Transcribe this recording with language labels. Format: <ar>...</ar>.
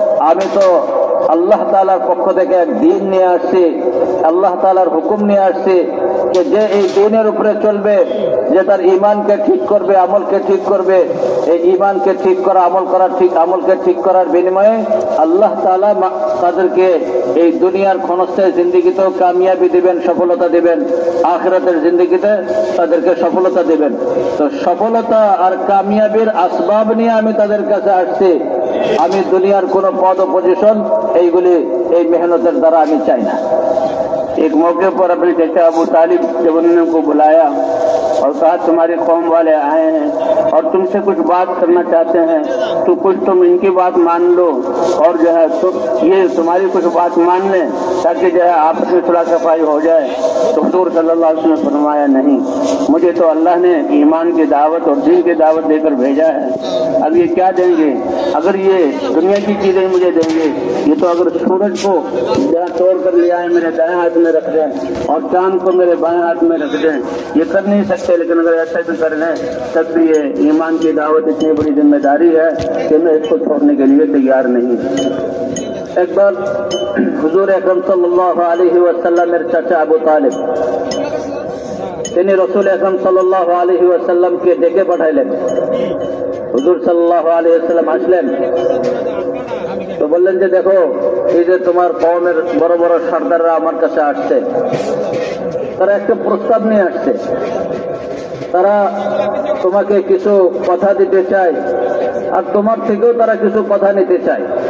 <bn>আমি তো আল্লাহ তাআলার পক্ষ থেকে এক দ্বীন নিয়ে আসছি, আল্লাহ তাআলার হুকুম নিয়ে আসছি যে এই দ্বীনের উপরে চলবে, যে তার ঈমানকে ঠিক করবে, আমলকে ঠিক করবে, এই ঈমানকে ঠিক করা, আমলকে ঠিক করার বিনিময়ে আল্লাহ তাআলা তাদেরকে এই দুনিয়ার ক্ষণস্থায়ী জিন্দেগিতেও কামিয়াবি দিবেন, সফলতা দিবেন, আখিরাতের জিন্দেগিতে তাদেরকে সফলতা দিবেন। তো সফলতা আর কামিয়াবির আসবাব নিয়ে আমি তাদের কাছে আসছি, আমি দুনিয়ার কোন পদ ও পজিশন এইগুলি এই মেহনতের দ্বারা আমি চাই না।</bn> <hi>एक मौके पर अपने चाचा अबू तालिब जब उन्होंने उनको बुलाया और कहा तुम्हारे कौम वाले आए हैं और तुमसे कुछ बात करना चाहते हैं, तो कुछ तुम इनकी बात मान लो और जो है तो ये तुम्हारी कुछ बात मान लें ताकि जो है आपस में सुलह सफाई हो जाए। तो हुजूर सल्लल्लाहु अलैहि वसल्लम ने फरमाया नहीं, मुझे तो अल्लाह ने ईमान की दावत और दीन की दावत देकर भेजा है, अब ये क्या देंगे? अगर ये दुनिया की चीजें मुझे देंगे, ये तो अगर सूरज को जहाँ तोड़ कर ले आए मेरे दाएं हाथ में रख दें और चांद को मेरे बाएं हाथ में रख दें, ये कर नहीं सकते, लेकिन अगर ऐसा भी कर लें तब भी ये ईमान की दावत इतनी बड़ी जिम्मेदारी है कि मैं इसको छोड़ने के लिए तैयार नहीं। एक बार हुजूर अकरम सल्लल्लाहु अलैहि वसल्लमेर चाचा</hi> <bn>আবু তালিব তিনি রসুল আকরাম সাল্লাল্লাহু আলাইহি ওয়াসাল্লামকে ডেকে পাঠাইলেন। হুজুর সাল্লাল্লাহু আলাইহি ওয়াসাল্লাম আসলেন, তো বললেন যে দেখো, এই যে তোমার কওমের বড় বড় সর্দাররা আমার কাছে আসছে, তারা একটা প্রস্তাব নিয়ে আসছে, তারা তোমাকে কিছু কথা দিতে চায় আর তোমার থেকেও তারা কিছু কথা নিতে চায়।</bn>